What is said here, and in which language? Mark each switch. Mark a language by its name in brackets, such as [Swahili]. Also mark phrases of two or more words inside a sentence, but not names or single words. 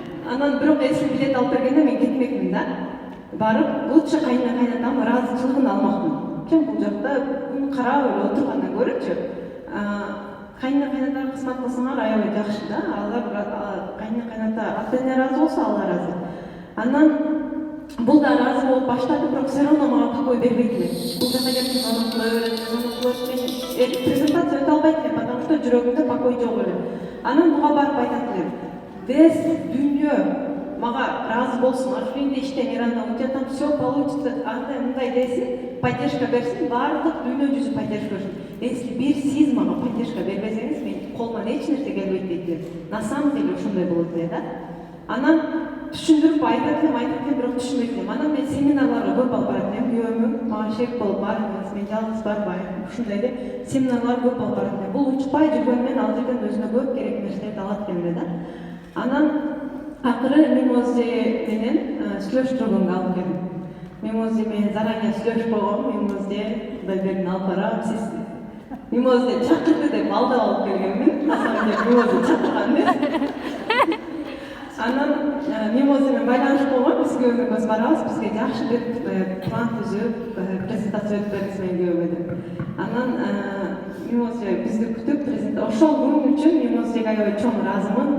[Kyrgyz] Анан бирок эси билет алып бергенде мен кетмекмин да. Барып, лучше кайнатам ыраазычылыгын алмакмын. Чын бул жакта күн карап эле отургандан көрүчү. Кайнатага кызмат кылсаңар аябай жакшы да. Алар кайната ата-эне ыраазы болсо ал ыраазы. Анан бул да ыраазы болуп баштады, бирок [Russian] все равно [Kyrgyz] мага покой бербейт эле. Бул жака келип звонок кыла берет, презентация өтө албайт элем, [Russian] потому что [Kyrgyz] жүрөгүмдө покой жок эле. Анан буга барып айтат элем, весь дүйнө мага ыраазы болсун, Арфлеймде иштейм, Иранда учатам, [Russian] все получится, [Kyrgyz] андай мындай десин, поддержка берсин, баардык дүйнө жүзү поддержка берсин. Если бир сиз мага поддержка бербесеңиз, мен колуман эч нерсе келбейт дейт эле. [Russian] На самом деле [Kyrgyz] ошондой болот эле да. Анан түшүндүрүп айтат элем, бирок түшүнбөйт элем. Анан мен семинарларга көп алып барат элем, күйөөмүн мага шерик болуп барыңыз, мен жалгыз барбайм, ушундай эле семинарларга көп алып барат элем. Бул учпай жүргөн менен ал жерден өзүнө көп керек нерселерди алат экен эле да. Анан акыры Мимозе менен сүйлөштүргөнгө алып келдим. Мимозе менен заранее сүйлөшүп койгом, Мимозе Кудайбергин алып барам, сиз Мимозе чакырды деп алдап алып келгенмин. [Russian] На самом деле [Kyrgyz] Мимозе чакырган эмес. Анан Мимозе менен байланышып койгом, биз күйөөмө барабыз, бизге жакшы бир план түзүп, презентация өтүп бериңиз менин күйөөмө деп. Анан Мимозе бизди күтүп, ошол күн үчүн Мимозеге аябай чоң ыраазымын.